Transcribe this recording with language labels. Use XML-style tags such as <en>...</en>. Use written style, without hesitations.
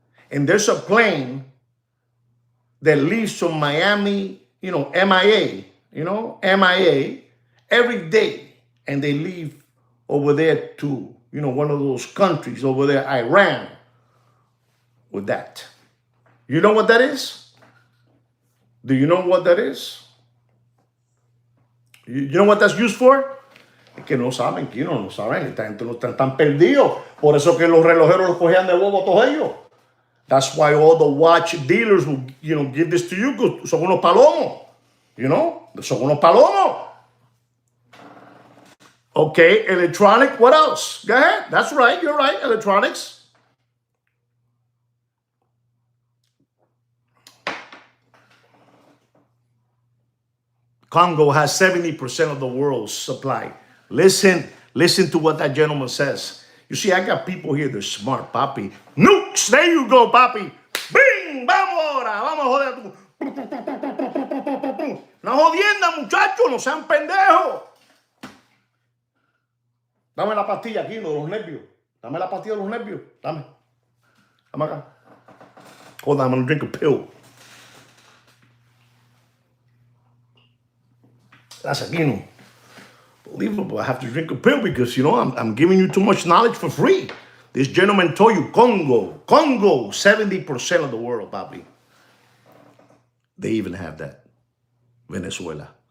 <en>And there's a plane that leaves from Miami, MIA, MIA every day. And they leave over there to, one of those countries over there, Iran, with that. You know what that is? Do you know what that is? You know what that's used for?</en> <es>Es que no saben, que no saben, esta gente no están perdidos. Por eso que los relojeros los cogían de bobo todos ellos.</es> <en>That's why all the watch dealers will, give this to you.</en> <es>Son unos palomos. Son unos palomos.</es> <en>Okay, electronic, what else? Go ahead. That's right, you're right, electronics. Congo has 70% of the world's supply. Listen to what that gentleman says. You see, I got people here, they're smart, papi. Nukes, there you go, papi. Bing,</en> <es>vamos ahora, vamos a joder. No jodienda, muchachos, no sean pendejos. Dame la pastilla aquí, no, de los nervios. Dame la pastilla de los nervios. Dame acá.</es> <en>Hold on, I'm gonna drink a pill. That's again unbelievable. I have to drink a pill because, I'm giving you too much knowledge for free. This gentleman told you Congo, 70% of the world, papi. They even have that. Venezuela.</en>